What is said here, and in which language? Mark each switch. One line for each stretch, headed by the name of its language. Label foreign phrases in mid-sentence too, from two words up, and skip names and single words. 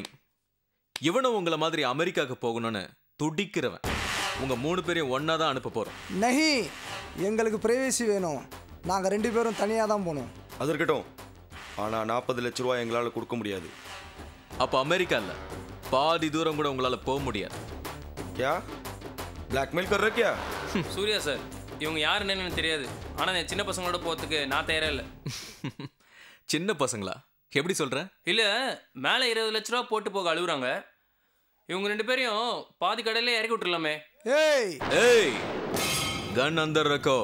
Tamil: இவனும் உங்களை மாதிரி அமெரிக்காவுக்கு போகணும்னு துடிக்கிறவன். உங்க 3 பேரையும் ஒன்னா தான் அனுப்ப போறோம். நஹி, எங்களுக்கு பிரைவேசி வேணும். நாங்க 2 பேரும் தனியா தான் போகணும். அது இருக்கட்டும். ஆனா 40 லட்சம் ரூபாய் எங்களால கொடுக்க முடியாது. அப்ப அமெரிக்கால பாதி தூரம் கூட உங்களால போக முடியாது.
Hindi: क्या பிளாக்மெயில் कर रहा क्या?
Tamil: சூர்யா சார், இவங்க யாருன்னு எனக்கு தெரியாது. ஆனா நான் சின்ன பசங்களோட போறதுக்கு நான் தயாரா இல்லை. சின்ன பசங்களா? எப்படி சொல்ற? இல்ல, மேல 20 லட்ச ரூபா போட்டு போக அழுகுறாங்க. இவங்க 2 பேரையும் பாதி கடையில இறக்கி விட்டுறலாமே.
Hindi: ए, गन अंदर रखो.